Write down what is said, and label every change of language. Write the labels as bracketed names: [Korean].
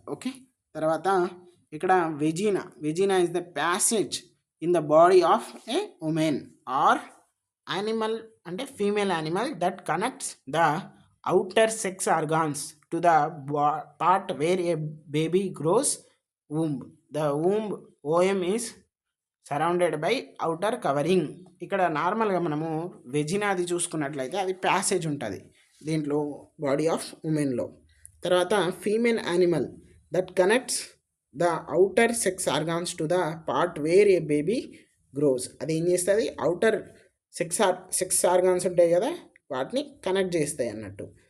[English] Okay, తర్వాత ఇక్కడ vagina is the passage in the body of a woman or animal, అంటే female animal, that connects the outer sex organs to the part where a baby grows, womb. The womb OM is surrounded by outer covering. [Telugu] ఇక్కడ నార్మల్గా మనము వెజినాది చూసుకున్నట్లయితే అది passage ఉంటుంది దీంట్లో, body of ఉమెన్లో. [English] తర్వాత female animal that connects the outer sex organs to the part where a baby grows. [Telugu] అది ఏం చేస్తుంది, అవుటర్ సెక్స్ ఆర్గాన్స్ ఉంటాయి కదా, వాటిని కనెక్ట్ చేస్తాయి అన్నట్టు.